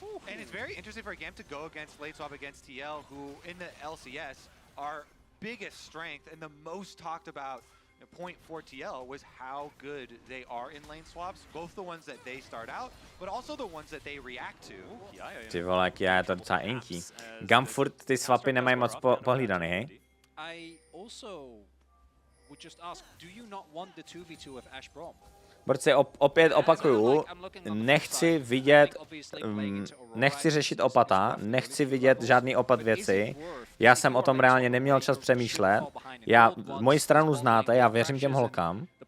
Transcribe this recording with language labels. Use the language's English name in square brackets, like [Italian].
[English] And it's very interesting for GAM to go against late swap against TL, who in the LCS, our biggest strength and the most talked about point for TL was how good they are in lane swaps, both the ones that they start out, but also the ones that they react to. [Czech] Ty vole, jak je to docela inky. GAM furt ty swapy nemají moc pohlídaný, hej? [English] I also would just ask, do you not want the 2v2 of Ashe Brom? [Czech] Borci, opět opakuju, nechci vidět, nechci řešit opata, nechci vidět žádný opat věci. Já jsem o tom reálně neměl čas přemýšlet. Moji stranu znáte, já věřím těm holkám.